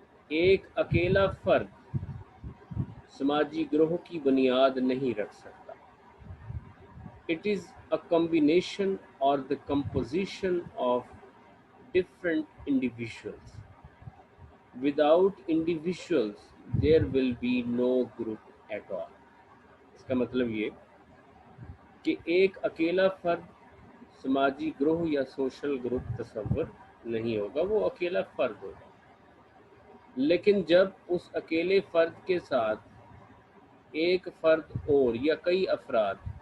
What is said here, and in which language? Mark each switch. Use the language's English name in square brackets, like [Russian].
[Urdu] ایک اکیلا فرد سماجی گروہ کی بنیاد نہیں رکھ سکتا۔ [English] It is a combination or the composition of different individuals. Without individuals, there will be no group at all. [Urdu] اس کا مطلب یہ کہ ایک اکیلا فرد سماجی گروہ یا سوشل گروپ تصور نہیں ہوگا، وہ اکیلا فرد ہوگا۔ لیکن جب اس اکیلے فرد کے ساتھ ایک فرد اور یا کئی افراد